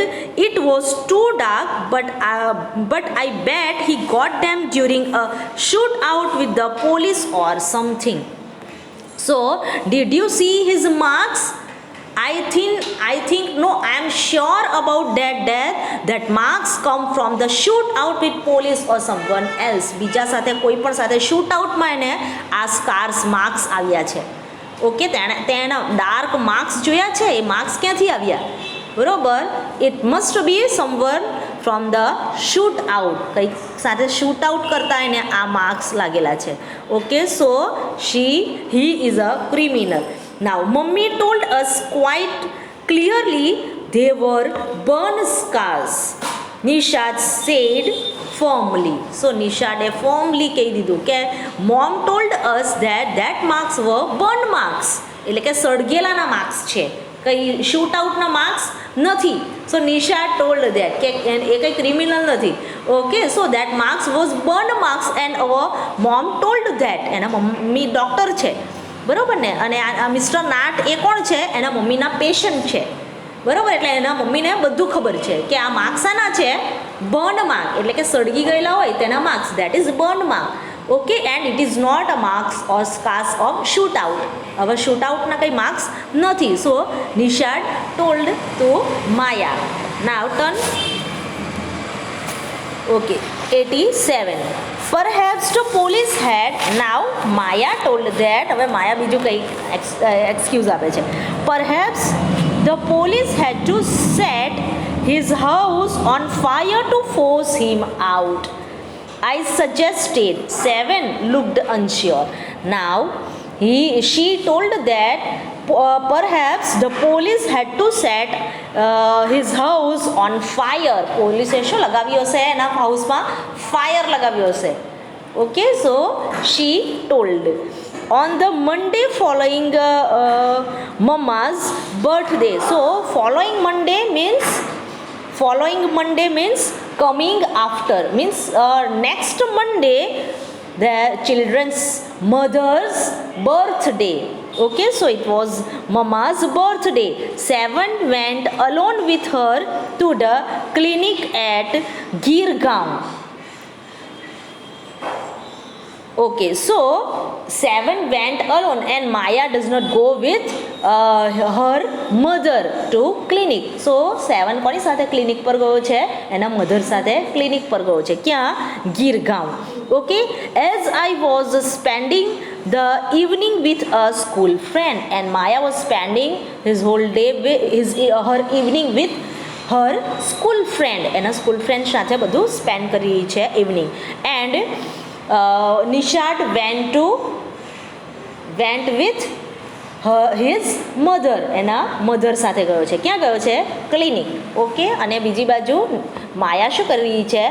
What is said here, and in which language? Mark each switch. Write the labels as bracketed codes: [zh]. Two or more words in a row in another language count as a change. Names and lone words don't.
[en] It was too dark, but I bet he got them during a shootout with the police or something. So, did you see his marks? I think no, I am sure about that marks come from the shootout with police or someone else. [gu] બીજા સાથે કોઈ પણ સાથે શૂટઆઉટમાં એને આ [en] scars marks [gu] આવ્યા છે. ઓકે, તેના [en] dark marks [gu] જોયા છે, એ માર્ક્સ ક્યાંથી આવ્યા? બરોબર, [en] it must be someone from the shoot out, [gu] કંઈક સાથે [en] shoot out [gu] કરતા એને આ માર્ક્સ લાગેલા છે. [en] okay, so he is a criminal. Now mummy told us quite clearly they were burn scars, Nishad said firmly. So Nishade firmly [gu] કહી દીધું કે [en] mom told us that marks were burn marks, [gu] એટલે કે સળગેલાના માર્ક્સ છે, કંઈ [en] shoot outના [gu] માર્ક્સ નથી. [en] so Nisha told that [gu] કે એ કંઈ ક્રિમિનલ નથી. [en] okay, so that marks was burn marks and our mom told that. [gu] એના મમ્મી ડૉક્ટર છે, બરાબર ને, અને આ મિસ્ટર નાટ એ કોણ છે? એના મમ્મીના પેશન્ટ છે, બરાબર. એટલે એના મમ્મીને બધું ખબર છે કે આ માર્ક્સ આના છે, [en] burn mark, [gu] એટલે કે સળગી ગયેલા હોય તેના માર્ક્સ, [en] that is burn mark. okay, and it is not a marks or scars of shoot out. [gu] હવે [en] shoot outના [gu] કંઈ માર્ક્સ નથી. [en] so Nishad told to Maya. now turn. okay, 87. Perhaps the police had. Now Maya told that. [gu] હવે માયા બીજું કંઈ એક્સક્યુઝ આપે છે. [en] Perhaps the police had to set his house on fire to force him out, I suggested. 7 looked unsure. Now she told that perhaps the police had to set his house on fire. [gu] પોલીસે શું લગાવ્યું હશે? એના [en] houseમાં fire [gu] લગાવ્યું હશે. [en] okay, so she told. On the Monday following Mama's birthday. So following Monday means coming after, means next Monday the children's mother's birthday. Okay, so it was Mama's birthday. 7 went alone with her to the clinic at Girgaon. Okay, so 7 went alone and Maya does not go with her mother to clinic. [gu] So 7 કોની સાથે ક્લિનિક પર ગયો છે? એના મધર સાથે ક્લિનિક પર ગયો છે. ક્યાં? ગીરગાંવ. [en] Okay, as I was spending the evening with a school friend, and Maya was spending his whole day her evening with her school friend. [gu] એના [en] school friend [gu] સાથે બધું સ્પેન્ડ કરી રહી છે ઇવનિંગ. [en] એન્ડ Nishad went with his mother. [gu] એના મધર સાથે ગયો છે. ક્યાં ગયો છે? ક્લિનિક. ઓકે, અને બીજી બાજુ માયા શું કરી રહી છે?